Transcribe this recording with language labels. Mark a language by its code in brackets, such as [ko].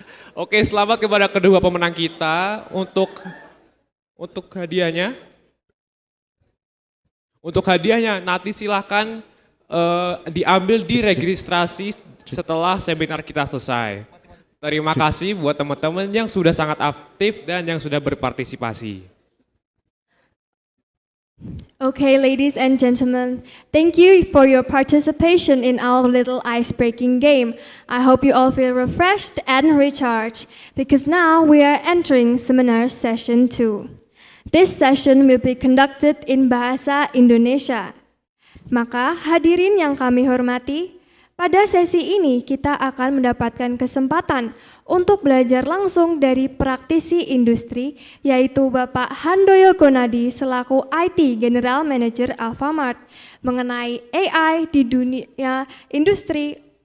[id] Oke, selamat kepada kedua pemenang kita untuk hadiahnya. Untuk hadiahnya nanti silahkan diambil di registrasi setelah seminar kita selesai. Terima kasih buat teman-teman yang sudah sangat aktif dan yang sudah berpartisipasi. [en] Okay, ladies and gentlemen, thank you for your participation in our little ice-breaking game. I hope you all feel refreshed and recharged, because now we are entering seminar session 2. This session will be conducted in Bahasa Indonesia. [id] Maka hadirin yang kami hormati, pada sesi ini kita akan mendapatkan kesempatan untuk belajar langsung dari praktisi industri, yaitu Bapak Handoyo Gonadi selaku IT General Manager Alfamart mengenai AI di dunia industri.